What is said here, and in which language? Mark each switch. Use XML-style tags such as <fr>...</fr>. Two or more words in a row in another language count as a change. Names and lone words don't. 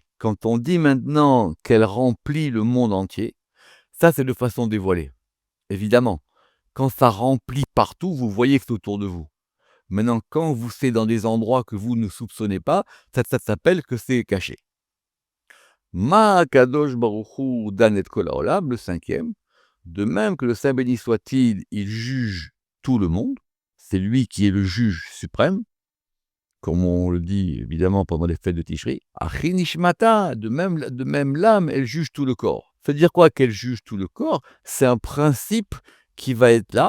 <fr>Quand on dit maintenant qu'elle remplit le monde entier, ça, c'est de façon dévoilée. Évidemment, quand ça remplit partout, vous voyez que c'est autour de vous. Maintenant, quand c'est dans des endroits que vous ne soupçonnez pas, ça s'appelle que c'est caché.</fr> <he>מה קדוש ברוך הוא דן את כל העולם,</he> <fr>le 5e. De même que le Saint béni soit-il, il juge tout le monde. C'est lui qui est le juge suprême. comme on le dit évidemment pendant les fêtes de Tishri. Achinishmata, de même l'âme, elle juge tout le corps. C'est-à-dire quoi qu'elle juge tout le corps? C'est un principe qui va être là.</fr>